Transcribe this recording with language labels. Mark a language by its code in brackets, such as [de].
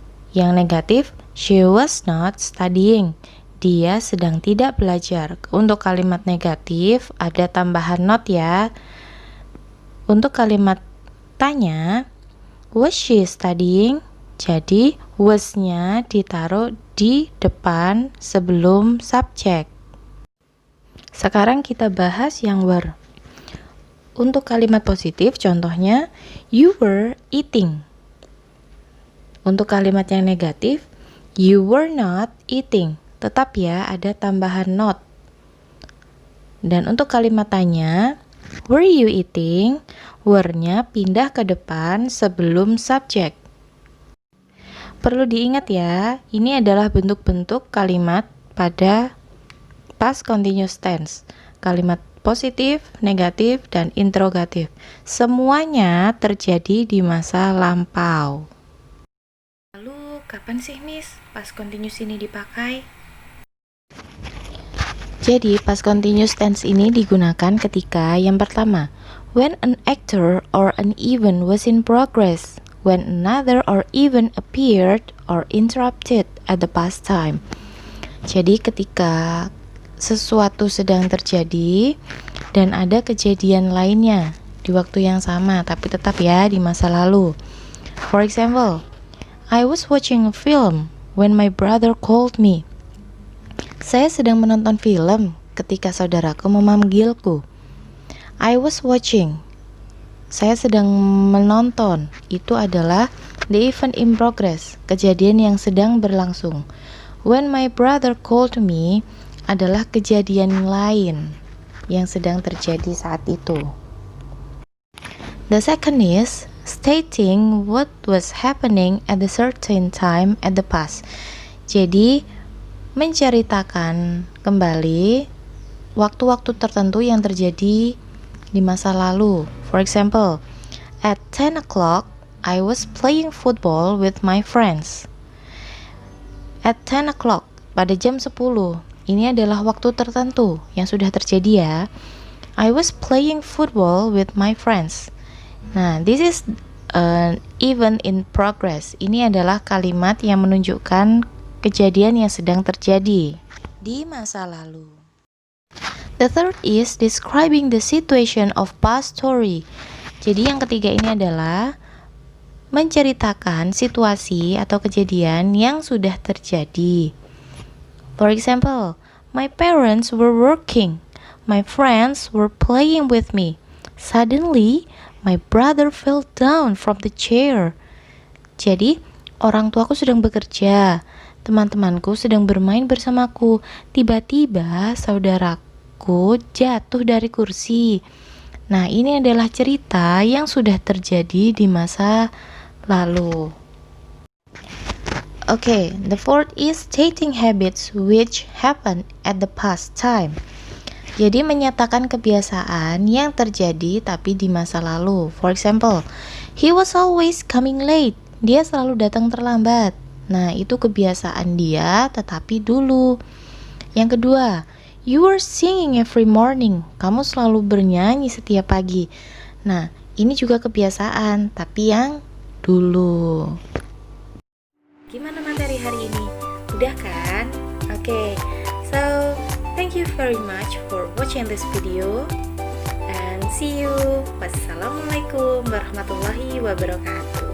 [id] Yang negatif, [en] she was not studying. [id] Dia sedang tidak belajar. Untuk kalimat negatif ada tambahan not ya. Untuk kalimat tanya, [en] was she studying? [id] Jadi was-nya ditaruh di depan sebelum subjek. Sekarang kita bahas yang were. Untuk kalimat positif contohnya [en] you were eating. [id] Untuk kalimat yang negatif [en] you were not eating. [id] Tetap ya, ada tambahan not. Dan untuk kalimat tanya, [en] were you eating? [id] Were-nya pindah ke depan sebelum subjek. Perlu diingat ya, ini adalah bentuk-bentuk kalimat pada past continuous tense. Kalimat positif, negatif, dan interrogatif. Semuanya terjadi di masa lampau. Lalu, kapan sih Miss past continuous ini dipakai? Jadi, [en] past continuous tense [id] ini digunakan ketika yang pertama, [en] when an actor or an event was in progress, when another or event appeared or interrupted at the past time. [id] Jadi, ketika sesuatu sedang terjadi dan ada kejadian lainnya di waktu yang sama, tapi tetap ya di masa lalu. [en] For example, I was watching a film when my brother called me. [id] Saya sedang menonton film ketika saudaraku memanggilku. [en] I was watching. [id] Saya sedang menonton. Itu adalah [en] the event in progress, [id] kejadian yang sedang berlangsung. [en] When my brother called me [id] adalah kejadian lain yang sedang terjadi saat itu. [en] The second is stating what was happening at a certain time at the past. [id] Jadi, menceritakan kembali waktu-waktu tertentu yang terjadi di masa lalu. [en] For example, at 10 o'clock, I was playing football with my friends. At 10 o'clock, [id] pada jam 10, ini adalah waktu tertentu yang sudah terjadi ya. [en] I was playing football with my friends. Nah, this is an event in progress. [id] Ini adalah kalimat yang menunjukkan kejadian yang sedang terjadi di masa lalu. [en] The third is describing the situation of past story. [id] Jadi yang ketiga ini adalah menceritakan situasi atau kejadian yang sudah terjadi. [en] For example, my parents were working. My friends were playing with me. Suddenly, my brother fell down from the chair. [id] Jadi, orang tuaku sedang bekerja. Teman-temanku sedang bermain bersamaku. Tiba-tiba saudaraku jatuh dari kursi. Nah, ini adalah cerita yang sudah terjadi di masa lalu. [en] Okay, the fourth is stating habits which happen at the past time. [id] Jadi menyatakan kebiasaan yang terjadi tapi di masa lalu. [en] For example, he was always coming late. [id] Dia selalu datang terlambat. Nah, itu kebiasaan dia tetapi dulu. Yang kedua, [en] you were singing every morning. [id] Kamu selalu bernyanyi setiap pagi. Nah, ini juga kebiasaan tapi yang dulu. Gimana materi hari ini? Udah kan? [en] Okay, so thank you very much for watching this video and see you. [ar] Wassalamualaikum warahmatullahi wabarakatuh.